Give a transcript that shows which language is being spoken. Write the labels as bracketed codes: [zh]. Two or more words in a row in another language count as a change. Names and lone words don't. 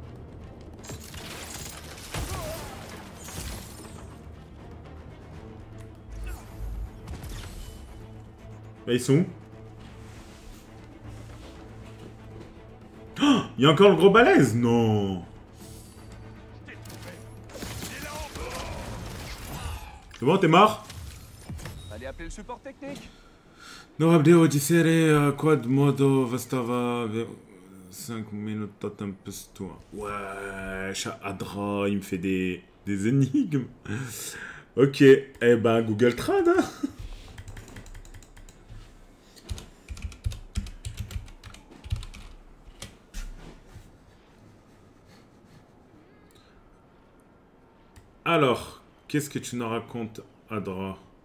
[fr] Bah, ils sont où? Oh, il y a encore le gros balèze? Non. C'est bon, t'es mort? Allez appeler le support technique. No abbiamo di serie quad modo vastava 5 minutes totem toi. Ouais, Adra, il me fait des énigmes. Ok, eh ben Google Trad, hein. Alors, qu'est-ce que tu nous racontes, Adra?